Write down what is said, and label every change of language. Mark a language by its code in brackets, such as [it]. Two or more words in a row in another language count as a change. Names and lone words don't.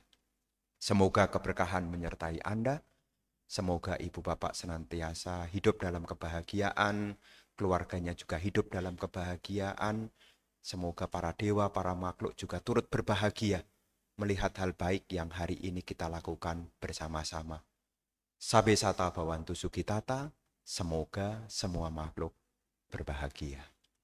[id] Semoga keberkahan menyertai Anda, semoga ibu bapak senantiasa hidup dalam kebahagiaan, keluarganya juga hidup dalam kebahagiaan, semoga para dewa, para makhluk juga turut berbahagia melihat hal baik yang hari ini kita lakukan bersama-sama. [pi] Sabe sata bhavantu sukitata, [id] semoga semua makhluk berbahagia.